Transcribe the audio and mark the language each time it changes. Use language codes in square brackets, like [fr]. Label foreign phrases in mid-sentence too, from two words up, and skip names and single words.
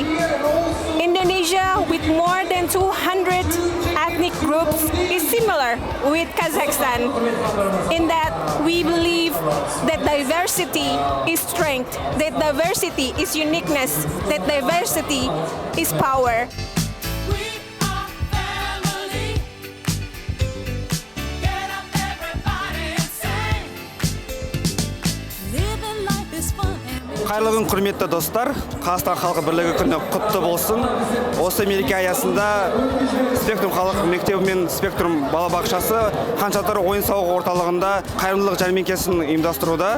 [en] Indonesia, with more than 200 ethnic groups, is similar with Kazakhstan in that we believe that diversity is strength, that diversity is uniqueness, that diversity is power. [kk] Қайырлы күн, құрметті достар. Қазақстан халқы бірлігі күні құтты болсын. Осы мереке аясында Спектрум халық мектебі мен Спектрум балабақшасы Хан-Шатыр ойын-сауық орталығында қайырымдылық жәрмеңкесін ұйымдастыруда.